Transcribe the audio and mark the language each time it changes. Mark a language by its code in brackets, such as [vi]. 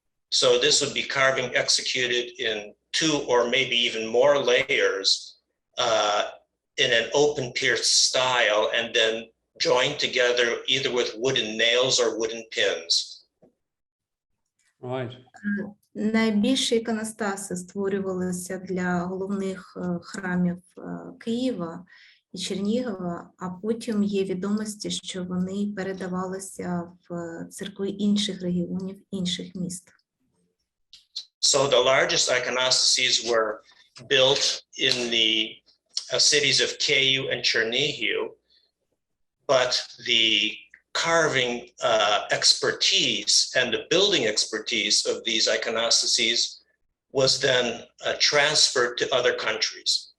[en] So this would be carving executed in 2 or maybe even more layers in an open pierced style, and then joined together either with wooden nails or wooden pins. Right. [uk] Найбільші іконостаси створювалися для головних храмів Києва і Чернігова, а потім є відомості, що вони передавалися в церкви інших регіонів, інших міст. [en] So the largest iconostases were built in the cities of Kyiv and Chernihiv, but the carving expertise and the building expertise of these iconostases was then transferred to other countries.